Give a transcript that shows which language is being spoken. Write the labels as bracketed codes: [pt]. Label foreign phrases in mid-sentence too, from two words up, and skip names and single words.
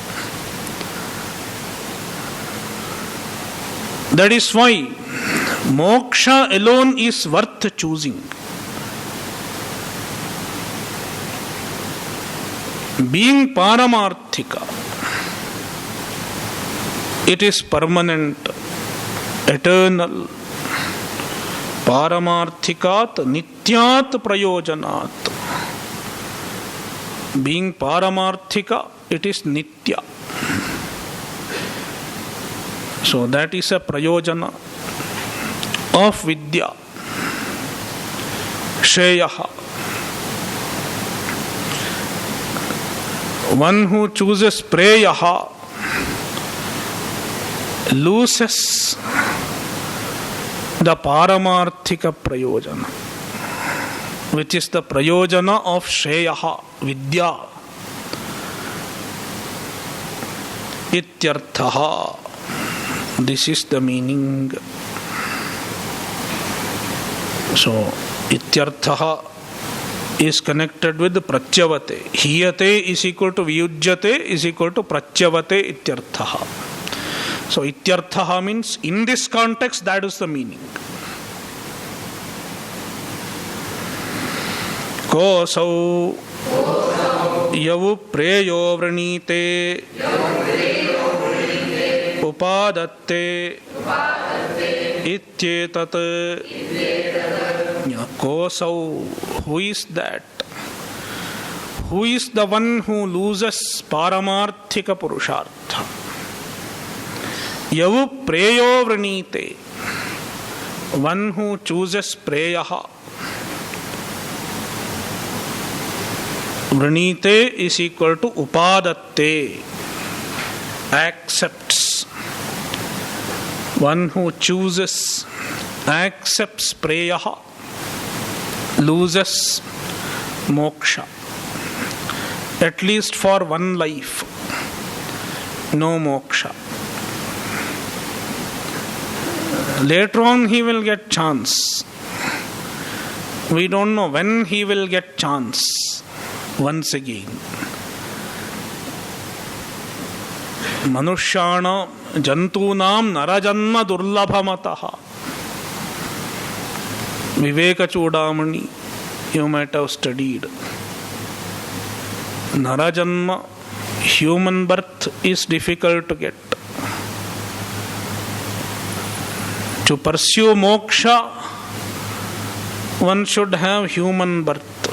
[en] That is why moksha alone is worth choosing. Being paramarthika, it is permanent, eternal. [sa] पारमार्थिकात् नित्यात् प्रयोजनात्. [en] Being paramarthika, it is nitya. So that is a prayojana of vidya. Shreyaha. One who chooses preyaha loses the [sa] पारमार्थिक प्रयोजन, [en] which is the prayojana of shreyaha, vidya. Ityarthaha. This is the meaning. So, ityarthaha is connected with pratyavate. Hiyate is equal to viyujyate is equal to [sa] प्रत्यवते इत्यर्थः. [en] So, ityarthaha means in this context that is the meaning. [sa] कोऽसौ यो वा प्रेयो वृणीते उपादत्ते इत्येतत्. [en] Kosau, who is that? Who is the one who loses [sa] पारमार्थिक पुरुषार्थ? यो वा प्रेयो वृणीते. [en] One who chooses preyaha. Vranite is equal to upadatte. Accepts. One who chooses, accepts preyaha, loses moksha. At least for one life, no moksha. Later on he will get chance. We don't know when he will get chance once again. [sa] मनुष्याणां जन्तूनां नरजन्म दुर्लभमतः. [en] Viveka Chudamani, you might have studied. Narajanma, human birth is difficult to get. To pursue moksha, one should have human birth.